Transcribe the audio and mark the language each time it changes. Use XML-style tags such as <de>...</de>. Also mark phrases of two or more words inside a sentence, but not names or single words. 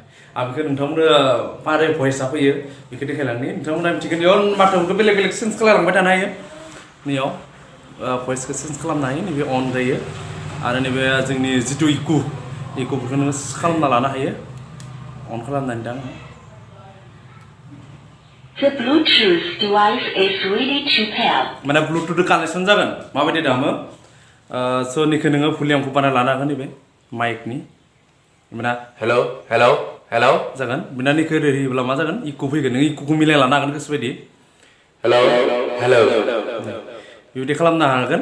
<brx>आं बेखौ नोंथांमोननो मारै भइसआ फैयो बेखौ देखायलांनि, नोंथांमोना मिथिगोन। बेयाव माथोखौ बेलेग बेलेग चेन्ज खालामलांबाय थानो हायो। नैयाव भइसखौ चेन्ज खालामनो हायो, नैबे अन जायो आरो नैबे जोंनि जिथु इकुफोरखौ नोङो खालामना लानो हायो, अन खालामनानै दा</brx> <en>The Bluetooth device is ready to pair.</en> <brx>माने</brx> <en>Bluetooth connection</en> <brx>जागोन माबायदि दामो। स' निखौ नोङो भलिउमखौ बानाय लानो हागोन, नैबे माइकनि बिना हेलौ हेलौ हेलौ जागोन। बिना निखौ ओरै होयोब्ला मा जागोन, इक' फैगोन, नों इक'खौ मिलाय लानो हागोन गोसोबायदि। हेलौ हेलौ बेबायदि खालामनो हागोन।</brx>